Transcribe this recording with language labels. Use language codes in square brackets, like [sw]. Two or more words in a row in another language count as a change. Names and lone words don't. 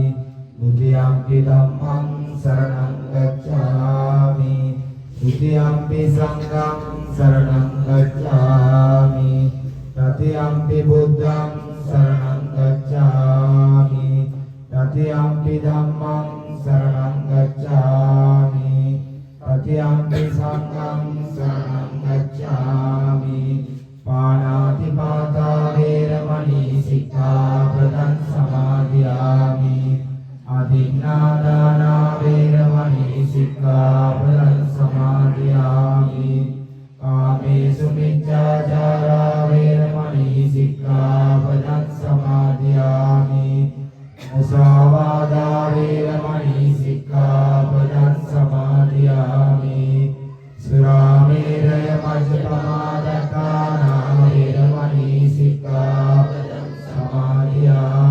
[pi] द्वितीयंपि धम्मं शरणं गच्छामि तृतीयंपि संघं शरणं गच्छामि तृतीयंपि बुद्धं शरणं गच्छामि तृतीयंपि धम्मं शरणं गच्छामि तृतीयंपि संघं शरणं गच्छामि पाणातिपाता वैरमणि सिक्खापदं समादयामि अदिन्नादाना वैरमणि सिक्खापदं समादयामि कामेषु मिथ्याचारा वैरमणि सिक्खापदं समादयामि मुसावादा वैरमणि सिक्खापदं समादयामि सुरामेरय मज्जपमादत्ताना वैरमणि सिक्खापदं समादयामि